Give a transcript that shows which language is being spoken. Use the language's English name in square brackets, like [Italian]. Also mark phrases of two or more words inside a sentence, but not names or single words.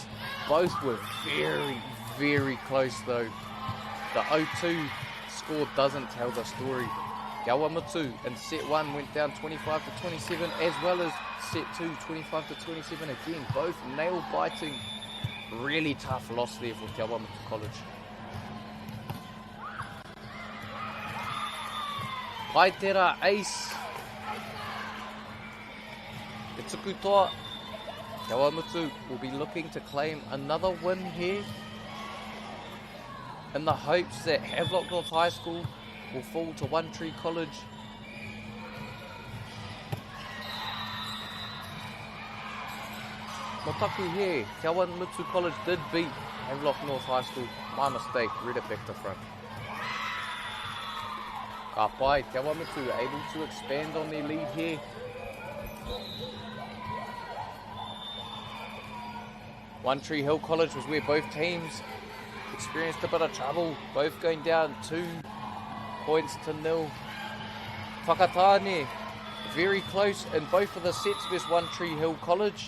[English] Both were very, very close though. The 0-2 score doesn't tell the story. Kawamutu in set 1 went down 25 to 27, as well as set 2, 25 to 27 again. Both nail-biting. Really tough loss there for Kawamutu College. Paitera ace. [Māori] Te tuku toa. [English] Kawamutu will be looking to claim another win here in the hopes that Havelock North High School will fall to One Tree College. Motaku here, Kawamutu College did beat Havelock North High School. My mistake, read it back to front. [Māori] Ka pai, [English] Kawamutu able to expand on their lead here. One Tree Hill College was where both teams experienced a bit of trouble, both going down 2 points to 0. Whakatane, very close in both of the sets versus One Tree Hill College.